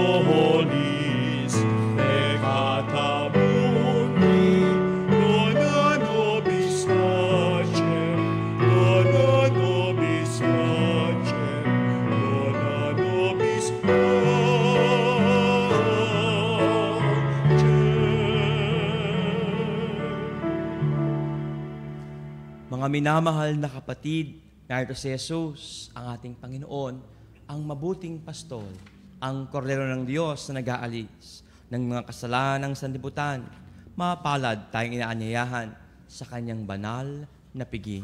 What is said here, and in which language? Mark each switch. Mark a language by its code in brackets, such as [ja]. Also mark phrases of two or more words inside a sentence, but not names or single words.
[la] Holis, peccata mundi, dona nobis pacem, dona nobis pacem, dona nobis pacem. [tl] Mga minamahal na kapatid, narito si Jesus, ang ating Panginoon, ang mabuting pastol, ang kordero ng Diyos na nag-aalis ng mga kasalanan ng sanlibutan. Mapalad tayong inaanyayahan sa kanyang banal na piging.